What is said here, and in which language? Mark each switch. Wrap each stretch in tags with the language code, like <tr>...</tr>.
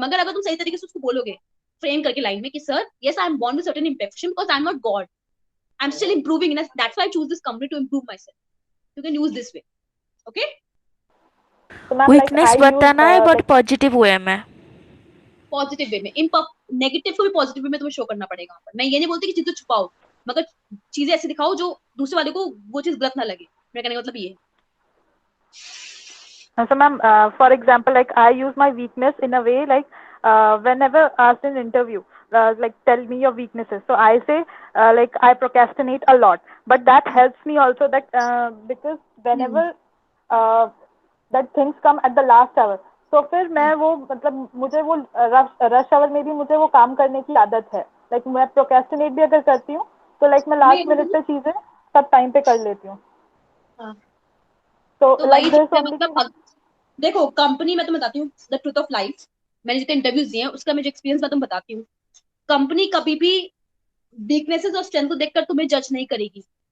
<hi>मगर अगर तुम सही तरीके से उसको बोलोगे, फ्रेम करके लाइन में कि</hi> <en>Sir yes I am born with certain imperfection because I am not God, I am still improving, that's why I choose this company to improve myself, you can use this way. Okay, weakness</en> <hi>बताना है</hi> <en>But positive way में, positive way में।</en> <hi>Negative को भी positive way में तुम्हें show करना पड़ेगा। मैं ये नहीं बोलती कि चीजें छुपाओ, मगर चीजें ऐसे दिखाओ जो दूसरे वाले को वो चीज गलत ना लगे। मेरा कहने का मतलब ये है।</hi> <en>So, ma'am, for example, like I use my weakness in a way like whenever asked in interview, like tell me your weaknesses. So I say like I procrastinate a lot, but that helps me also that because whenever that things come at the last hour,</en> <hi>तो फिर मैं वो मतलब मुझे वो rush our में भी मुझे वो काम करने की आदत है। लाइक मैं प्रोक्रेस्टिनेट भी अगर करती हूँ तो लाइक मैं लास्ट मिनट पे चीजें सब टाइम पे कर लेती हूँ। तो वही चीज है, मतलब देखो कंपनी, मैं तुम्हें बताती हूँ</hi> <en>the truth of life,</en> <hi>मैंने जितने इंटरव्यूज दिए हैं उसका मुझे एक्सपीरियंस मैं तुम्हें बताती हूँ। कंपनी कभी भी वीकनेसेस और स्ट्रेंथ को देखकर तुम्हें जज नहीं करेगी।</hi>